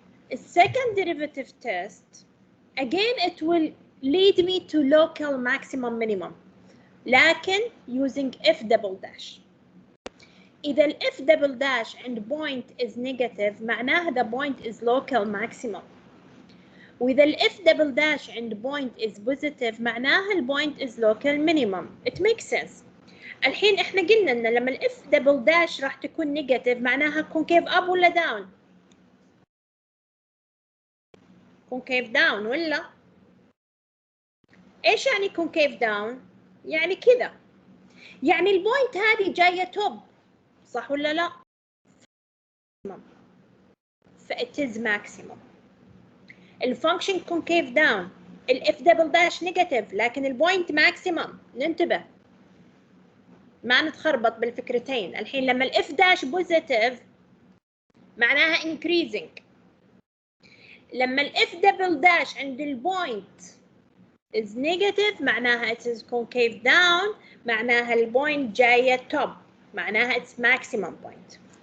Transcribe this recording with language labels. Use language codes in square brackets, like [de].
[en] A second derivative test, again it will lead me to local maximum minimum، [ar] لكن [en] using f double dash. [ar] إذا ال [en] f double dash and point is negative [ar] معناها [en] the point is local maximum. [ar] وإذا ال [en] f double dash and point is positive [ar] معناها ال [en] point is local minimum. It makes sense. [ar] الحين احنا قلنا ان لما ال f double dash راح تكون negative معناها [en] concave up [ar] ولا down؟ [en] concave down [ar] ولا؟ ايش يعني concave down؟ يعني كذا. يعني البوينت هذه جاية توب، صح ولا لا؟ ف [en] it is maximum. [ar] الفانكشن concave down، ال f double dash negative، لكن البوينت maximum. ننتبه ما نتخربط بالفكرتين. الحين لما ال [en] f dash positive معناها increasing، لما ال f double dash [ar] عند البوينت [en] is negative معناها it is concave down، [ar] معناها البوينت جاية [en] top، معناها it's maximum point.